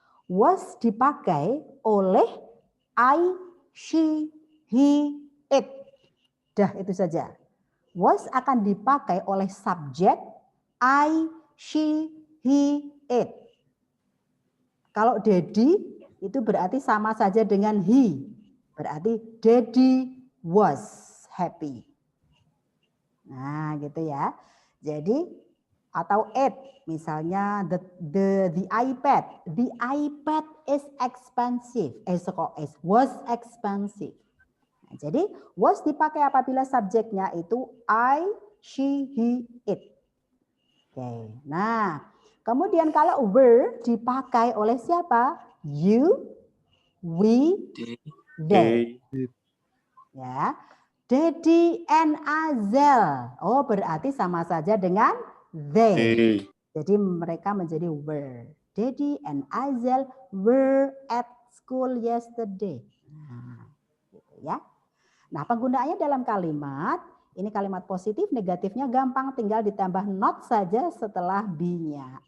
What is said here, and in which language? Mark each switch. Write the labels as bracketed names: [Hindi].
[Indonesian] Was dipakai oleh I, she, he, it. Dah itu saja. Was akan dipakai oleh subjek I, she, he, it. Kalau daddy itu berarti sama saja dengan he. Berarti [English] daddy was happy. [Indonesian] Nah, gitu ya. Jadi atau it, misalnya the iPad. [English] The iPad is expensive. Was expensive. [Indonesian] Nah, jadi was dipakai apabila subjeknya itu I, she, he, it. Oke. Nah, kemudian kalau were dipakai oleh siapa? [English] You, we, they. Ya. Dedi and Azel. [Indonesian] Oh, berarti sama saja dengan they. Jadi mereka menjadi were. [English] Dedi and Azel were at school yesterday. [Indonesian] Nah, gitu ya. Nah, penggunaannya dalam kalimat, ini kalimat positif, negatifnya gampang, tinggal ditambah not saja setelah be-nya.